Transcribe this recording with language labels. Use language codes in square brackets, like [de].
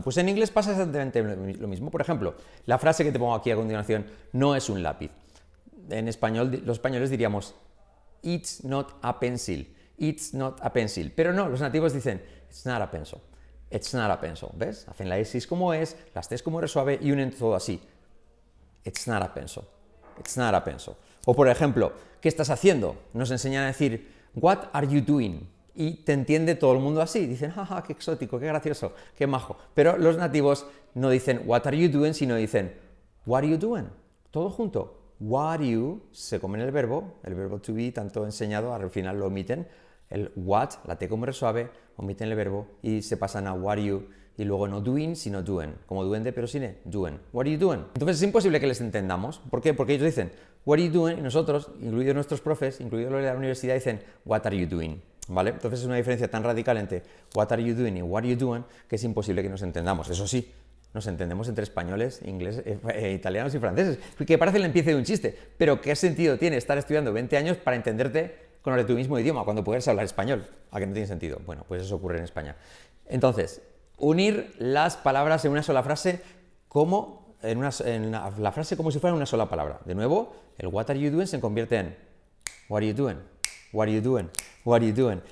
[es] Pues en inglés pasa exactamente lo mismo. Por ejemplo, la frase que te pongo aquí a continuación no es un lápiz. En español, los españoles diríamos [en] it's not a pencil, it's not a pencil. [es] Pero no, los nativos dicen [en] it's not a pencil, it's not a pencil. [es] ¿Ves? Hacen la S como es, las T's como R suave y unen todo así. [en] It's not a pencil, it's not a pencil. [es] O por ejemplo, ¿qué estás haciendo? Nos enseñan a decir [en] what are you doing? [es] Y te entiende todo el mundo así. Dicen, jaja, qué exótico, qué gracioso, qué majo. Pero los nativos no dicen [en] what are you doing, [es] sino dicen what are you doing? Todo junto. [en] What you, [es] se comen el verbo to be, tanto enseñado, al final lo omiten. El what, la T como R suave, omiten el verbo y se pasan a [en] what you. [es] Y luego no doing, sino doing. Como duende, pero sin E, doing. [en] What are you doing? [es] Entonces es imposible que les entendamos. ¿Por qué? Porque ellos dicen [en] what are you doing [es] y nosotros, incluidos nuestros profes, incluidos los de la universidad, dicen what are you doing. ¿Vale? Entonces es una diferencia tan radical entre [en] what are you doing [es] y what are you doing que es imposible que nos entendamos. Eso sí, nos entendemos entre españoles, ingleses, italianos y franceses, que parece el empiece de un chiste, pero ¿qué sentido tiene estar estudiando 20 años para entenderte con los de tu mismo idioma cuando puedes hablar español? ¿A que no tiene sentido? Bueno, pues eso ocurre en España. Entonces, unir las palabras en una sola frase como la frase como si fuera una sola palabra. De nuevo, el [en] what are you doing se convierte en what are you doing, [es] what are you doing, what are you doing.